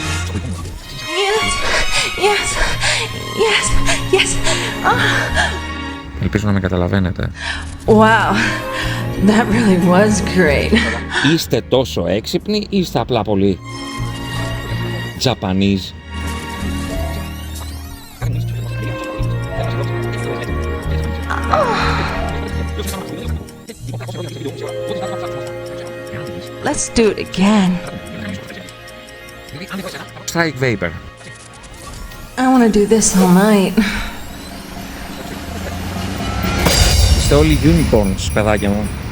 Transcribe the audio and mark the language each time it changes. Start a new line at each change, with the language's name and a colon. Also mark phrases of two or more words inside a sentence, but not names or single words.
English: Yes, yes, yes.
Greek: Ελπίζω να με καταλαβαίνετε.
English: Wow, that really was great.
Greek: Είστε τόσο έξυπνοι ή είστε απλά πολύ Japanese?
English: Let's do it again. Strike Vapor. I want to do this all night.
Greek: Είστε όλοι unicorns, παιδάκια μου.